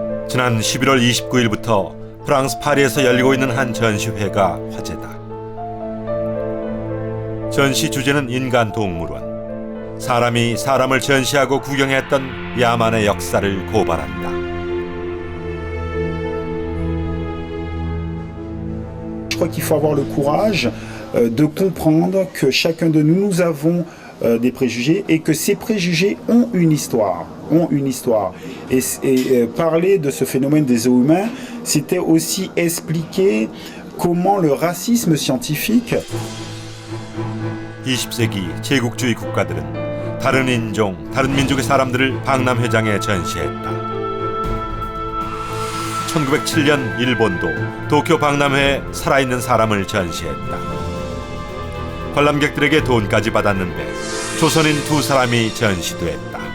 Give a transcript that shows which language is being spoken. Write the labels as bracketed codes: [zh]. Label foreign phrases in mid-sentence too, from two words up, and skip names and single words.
[ko] 지난 11월 29일부터 프랑스 파리에서 열리고 있는 한 전시회가 화제다. 전시 주제는 인간 동물원. 사람이 사람을 전시하고 구경했던 야만의 역사를 고발한다. [fr] Je crois qu'il faut avoir le courage de comprendre que chacun de nous, nous avons des préjugés et que ces préjugés ont une histoire. Et parler de ce phénomène des zoos humains, c'était aussi expliquer comment le racisme scientifique. [ko] 20세기 제국주의 국가들은 다른 인종, 다른 민족의 사람들을 박람회장에 전시했다. 1907년 일본도 도쿄 박람회에 살아있는 사람을 전시했다. 관람객들에게 돈까지 받았는데 조선인 두 사람이 전시됐다.